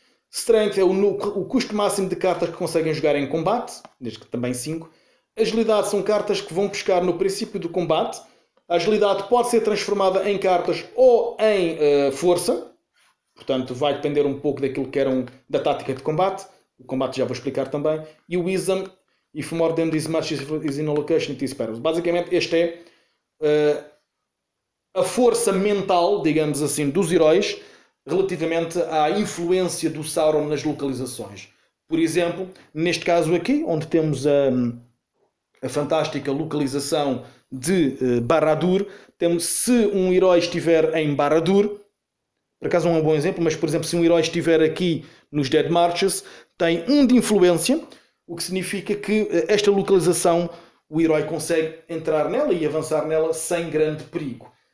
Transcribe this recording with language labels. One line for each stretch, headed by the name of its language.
Portuguese: Strength é o custo máximo de cartas que conseguem jogar em combate, neste caso também 5. Agilidade são cartas que vão buscar no princípio do combate. A agilidade pode ser transformada em cartas ou em força. Portanto, vai depender um pouco daquilo que eram da tática de combate. O combate já vou explicar também. E o
English: Wisdom, if more than this much is in a location, it is perils.
Portuguese: Basicamente, este é a força mental, digamos assim, dos heróis relativamente à influência do Sauron nas localizações. Por exemplo, neste caso aqui, onde temos a fantástica localização de Barad-dûr, se um herói estiver em Barad-dûr, por acaso não é um bom exemplo, mas por exemplo, se um herói estiver aqui nos Dead Marches, tem 1 de influência, o que significa que esta localização, o herói consegue entrar nela e avançar nela sem grande perigo.